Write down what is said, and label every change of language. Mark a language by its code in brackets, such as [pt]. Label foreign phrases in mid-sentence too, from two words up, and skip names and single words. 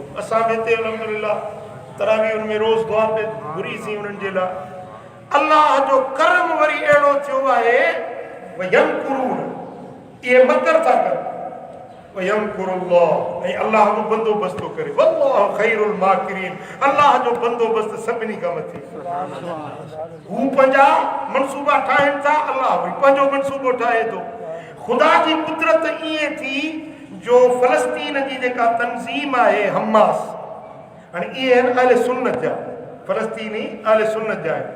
[sd] असां बि हिते अल्हम्दुलिल्लाह तरावीह में रोज़ दुआ पे घुरीसीं उन्हनि जे लाइ। अल्लाह जो करम वरी अहिड़ो थियो आहे वयमकुरून, इहे मकर था कनि वयमकुरुल्लाह, ऐं अल्लाह जो बंदोबस्त थो करे [ar] والله خير الماكرين. [sd] अल्लाह जो बंदोबस्त सभिनी खां मथे। हू पंहिंजा मनसूबा ठाहिनि था, अल्लाह वरी पंहिंजो मनसूबो ठाहे थो। ख़ुदा जी कुदरत ईअं थी जो फ़लस्तीन जी जेका तंज़ीम आहे हमास, हाणे इहे आहिनि अहले सुन्नत जा, फ़लस्तीनी अहले सुन्नत जा आहिनि।